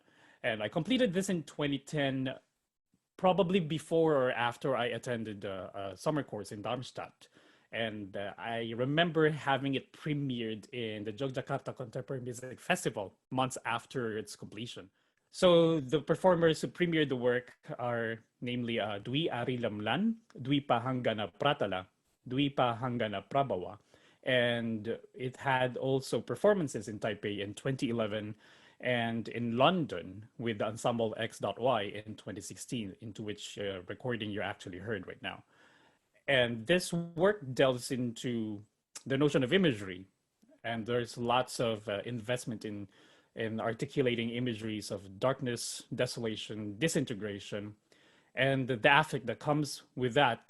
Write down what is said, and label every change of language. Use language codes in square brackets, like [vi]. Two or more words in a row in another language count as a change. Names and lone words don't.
[en] And I completed this in 2010, probably before or after I attended a summer course in Darmstadt. And I remember having it premiered in the Yogyakarta Contemporary Music Festival months after its completion. So the performers who premiered the work are namely Dwi Ari Lamlan, Dwi Pahangana Pratala, Dwi Pahangana Prabawa. And it had also performances in Taipei in 2011 and in London with the Ensemble X.Y in 2016, into which recording you actually heard right now. And this work delves into the notion of imagery, and there's lots of investment in articulating imageries of darkness, desolation, disintegration, and the affect that comes with that.